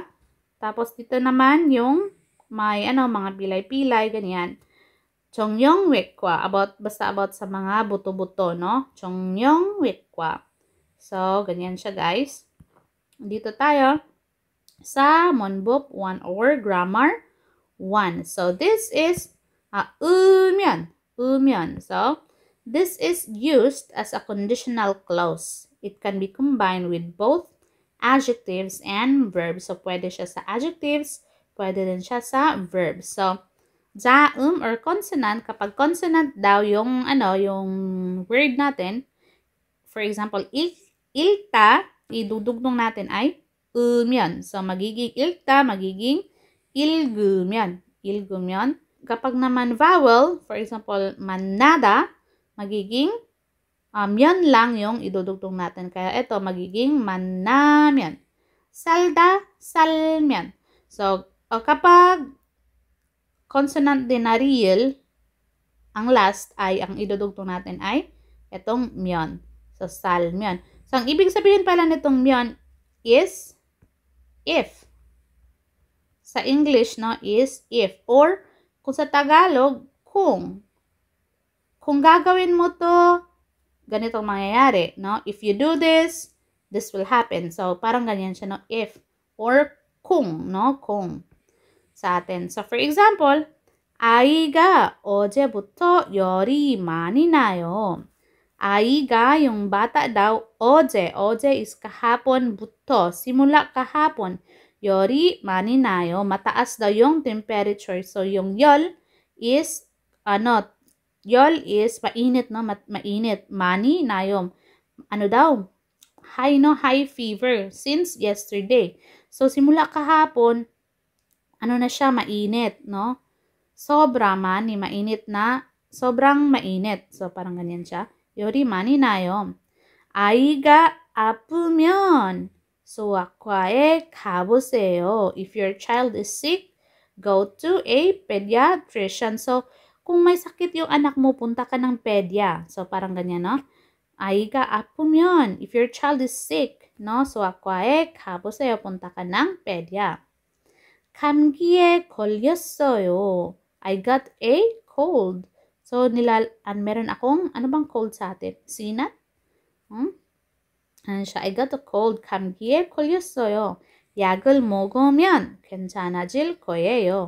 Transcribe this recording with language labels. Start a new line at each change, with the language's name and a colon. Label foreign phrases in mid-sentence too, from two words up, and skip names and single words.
Filipino: Tapos, dito naman yung may, mga pilay-pilay, ganyan.
Korean: 정형외과.
Filipino: Basta about sa mga buto-buto, no?
Korean: 정형외과.
Filipino: So, ganyan siya, guys. Dito tayo sa Monbuk 1 or Grammar 1.
English: So, this is umyeon. Umyeon. So, this is used as a conditional clause. It can be combined with both adjectives and verbs. So,
Filipino: pwede siya sa adjectives, pwede din siya sa verbs. So, jaum or consonant, kapag consonant daw yung, yung word natin,
English: for example,
Filipino: ilta, idudugnong natin ay umyeon. So, magiging ilta, magiging ilgumyeon. Ilgumyeon. Kapag naman vowel,
English: for example,
Filipino: manada, magiging myeon lang yung idudugtong natin. Kaya ito, magiging manamyeon.
Korean: 살다, 살면.
Filipino: So, kapag consonant din na real, ang last ay, ang idudugtong natin ay itong myeon. So, salmyeon. So, ang ibig sabihin pala nitong myeon
English: is if.
Filipino: Sa English, no,
English: is if.
Filipino: Or, kung sa Tagalog, kung. Kung gagawin mo to, ganitong mangyayari, no?
English: If you do this, this will happen. So,
Filipino: parang ganyan siya, no? If. Or, kung, no? Kung. Sa atin.
English: So, for example,
Korean: 아이가 어제부터 열이 많이 나요. 아이가,
Filipino: yung bata daw, 어제 is kahapon-buto, simula kahapon,
Korean: 열이 많이 나요.
Filipino: Mataas daw yung temperature. So, yung 열 is, 열 is mainit, no? Mainit.
Korean: 많이 나요.
Filipino: Daw?
English: High, no? High fever since yesterday. So,
Filipino: simula kahapon, na siya? Mainit, no? Sobra mani, mainit na, sobrang mainit. So, parang ganyan siya.
Korean: 열이 많이 나요. 아이가 아프면 소아과에 가보세요.
English: If your child is sick, go to a pediatrician. So,
Filipino: kung may sakit yung anak mo, punta ka ng pedya. So, parang ganyan, no?
Korean: 아이가 아프면,
English: if your child is sick, no?
Korean: 소아과에 가보세요.
Filipino: Punta ka ng pedya.
Korean: 감기에 걸렸어요.
English: I got a cold. So,
Filipino: meron akong, ano bang cold sa atin? Sinat? Ano siya?
English: I got a cold.
Korean: 감기에 걸렸어요. 약을 먹으면 괜찮아질 거예요.